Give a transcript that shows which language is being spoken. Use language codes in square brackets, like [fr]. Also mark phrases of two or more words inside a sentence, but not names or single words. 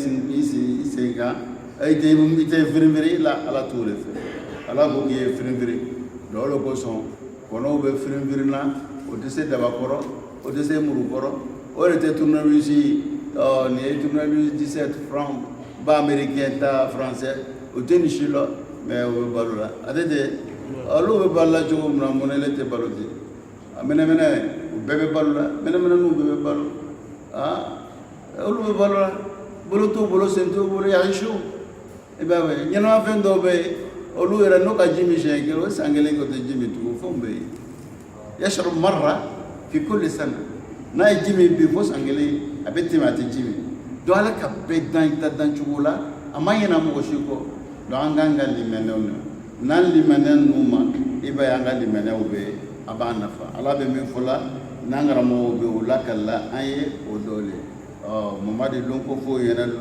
[bm] sen kan i tɛ firinfiri la ala t'o de fɛ ala ko k'i ye firinfiri donc o de kosɔn kɔnɔw bɛ firinfiri na o tɛ se dabakɔrɔ o tɛ se murukɔrɔ o de tɛ tournevis nin ye tournevis 17 francs ba américain ta français o tɛ nin si la mais o bɛ balo la a tɛ ten olu bɛ balo la cogo min na mun na ne tɛ balo ten a mɛnɛmɛnɛ o bɛɛ bɛ balo la mɛnɛmɛnɛninw bɛɛ bɛ balo olu bɛ balo la bolo t'o bolo sen t'o bolo yan su i b'a ye ɲɛnama fɛn dɔw bɛ yen olu yɛrɛ n'o ka ji min siɲɛ kelen o san kelen k'o tɛ ji min tugun fɛnw bɛ yen [ar] يشرب مرة في كل سنة [bm] n'a ye ji min bi fo san kelen a bɛ tɛmɛ a tɛ ji min donc ala ka bɛɛ dan i ta dan cogo la a ma ɲɛna mɔgɔ si kɔ donc an k'an ka limɛnɛw na n'an limɛnɛ ninnu ma i b'a ye an ka limɛnɛw bɛ a b'a nafa ala bɛ min fɔ la n'an karamɔgɔw bɛ o lakalila an ye o dɔ le mamadi lon ko fo ɲɛna